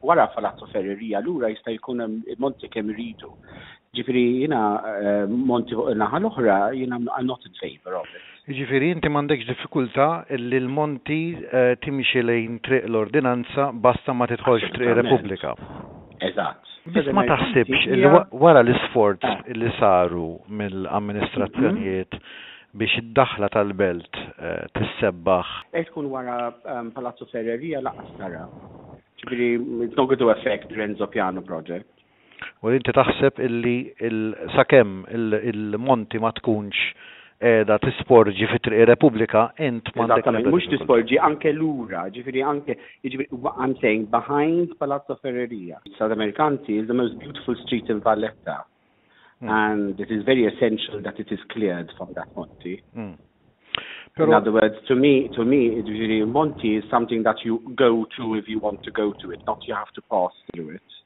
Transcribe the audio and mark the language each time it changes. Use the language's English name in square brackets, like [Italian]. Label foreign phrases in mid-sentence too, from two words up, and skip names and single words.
[Maltese] wara Palazzo Ferreria lura jista' jkun hemm monti kemm iridu. Ġifieri jiena monti fuq in-naħa l-oħra jiena [English] I'm not in favor of it. [Maltese] Ġifieri inti m'għandekx diffikultà li l-monti timxi lejn triq l-ordinanza basta ma tidħolx triq Repubblika. Eżatt. Biss ma taħsibx li wara l-isforz li saru mill-amministrazzjonijiet biex id-daħla tal-belt tissebbaħ. Tkun wara Palazzo Ferreria laqas tara. Ġifieri [English] it's not going to affect Renzo Piano project. [Maltese] U inti taħseb illi sakemm il-monti ma tkunx qiegħda tisporġi fit-triq Repubblika int m'għandek. Mhux tisporġi anke lura, ġifieri anke [English] I'm saying behind Palazzo Ferreria. South Americanti is the most beautiful street in Valletta. And it is very essential that it is cleared from that monti. In other words, to me, Monti is something that you go to if you want to go to it, not you have to pass through it.